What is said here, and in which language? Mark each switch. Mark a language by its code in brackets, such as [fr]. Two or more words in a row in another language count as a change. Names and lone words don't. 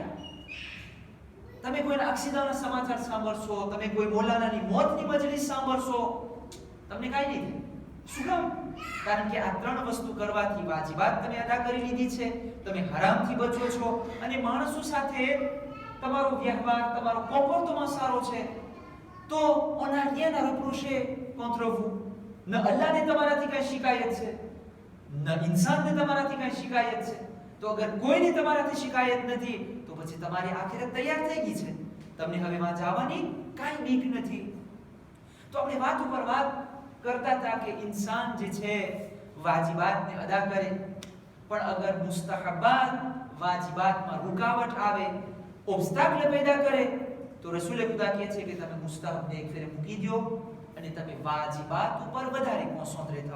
[gu] તમે કોઈના અક્સિદાના સમાચાર સાંભળશો, તમે કોઈ મૌલાનાની મોતની મજલિસ સાંભળશો, તમને કાઈ નહીં થાય. શું કામ? કારણ કે આ 3 વસ્તુ કરવાથી વાજિબાત તમે અદા કરી લીધી છે, તમે હરામથી બચો છો, અને માણસો સાથે તમારો વ્યવહાર, તમારો કોમ્પોર્ટમેન્ટ સારો છે. [fr] તો on n'a rien à reprocher contre vous. [gu] ન અલ્લાહને તમારાથી કઈ શિકાયત છે, ન ઇન્સાનને તમારાથી કઈ શિકાયત છે. તો અગર કોઈને તમારાથી શિકાયત નથી તો પછી તમારી આખિરત તૈયાર થઈ ગઈ છે. તમને હવે માં જવાની કાઈ બીક નથી. તો આપણે વાત ઉપર વાત કરતા હતા કે ઇન્સાન જે છે વાજિબાતને અદા કરે, પણ અગર મુસ્તહબાત વાજિબાતમાં રૂકાવટ આવે, ઓબ્સ્ટાકલ પેદા કરે, તો રસૂલે ખુદા કહે છે કે તમે મુસ્તહબને એક ફેરે મૂકી દો અને તમે વાજિબાત ઉપર વધારે કોન્સન્ટ્રેટ થાઓ.